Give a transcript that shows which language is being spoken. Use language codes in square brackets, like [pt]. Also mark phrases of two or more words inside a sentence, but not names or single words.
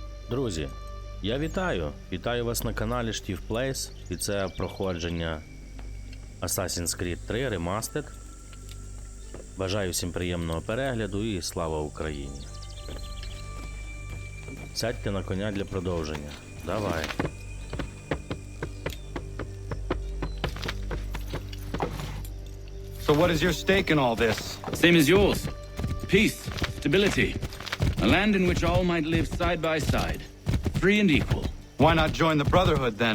[uk] Друзі, я вітаю вас на каналі Shtifplays, і це проходження Assassin's Creed 3 Remastered. Бажаю всім приємного перегляду і слава Україні. Сядьте на коня для продовження. Давай. [en] So what is your stake in all this? Same as yours. Peace, stability. A land in which all might live side by side. Free and equal. Why not join the Brotherhood then?